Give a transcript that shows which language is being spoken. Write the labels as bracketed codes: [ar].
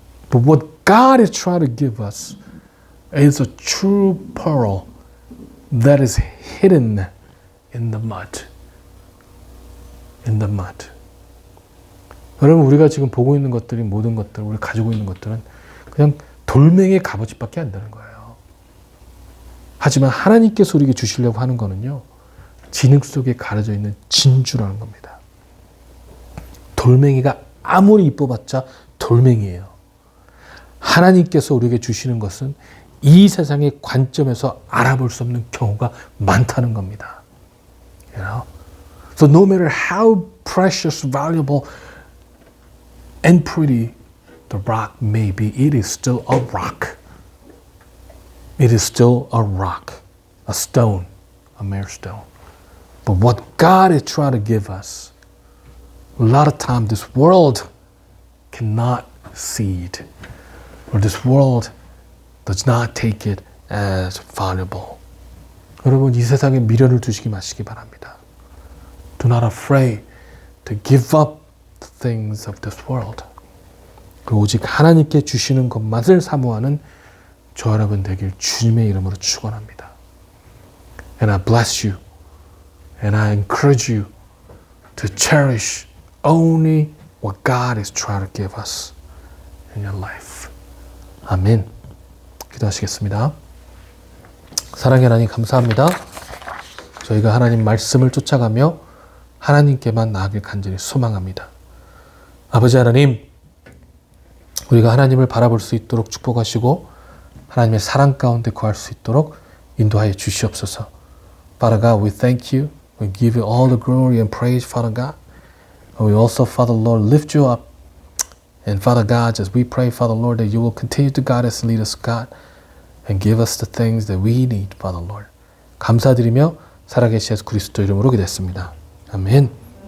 [en] But what God is trying to give us is a true pearl that is hidden in the mud. In the mud. [ko] 여러분, 우리가 지금 보고 있는 것들이, 모든 것들, 우리가 가지고 있는 것들은 그냥 돌멩이의 값어치밖에 안 되는 거예요. 하지만 하나님께서 우리에게 주시려고 하는 거는요, 진흙 속에 가려져 있는 진주라는 겁니다. 돌멩이가 아무리 이뻐봤자 돌멩이에요. 하나님께서 우리에게 주시는 것은 이 세상의 관점에서 알아볼 수 없는 경우가 많다는 겁니다. [en] You know? So no matter how precious, valuable, and pretty the rock may be, it is still a rock. It is still a rock, a stone, a mere stone. But what God is trying to give us, a lot of times this world cannot see it, or this world does not take it as valuable. [ko] 여러분, 이 세상에 미련을 두시기 마시기 바랍니다. [en] Do not afraid to give up the things of this world. [ko] 오직 하나님께 주시는 것만을 사모하는 저 여러분 되길 주님의 이름으로 축원합니다. [en] And I bless you. And I encourage you to cherish only what God is trying to give us in your life. [ko] 아멘. 기도하시겠습니다. 사랑의 하나님, 감사합니다. 저희가 하나님 말씀을 쫓아가며 하나님께만 나아가길 간절히 소망합니다. 아버지 하나님, 우리가 하나님을 바라볼 수 있도록 축복하시고 하나님의 사랑 가운데 거할 수 있도록 인도하여 주시옵소서. [en] Father God, we thank you. We give you all the glory and praise, Father God. And we also, Father Lord, lift you up. And Father God, as we pray, Father Lord, that you will continue to guide us and lead us, God, and give us the things that we need, Father Lord. [ko] 감사드리며 살아계신 예수 그리스도 이름으로 기도했습니다. 아멘.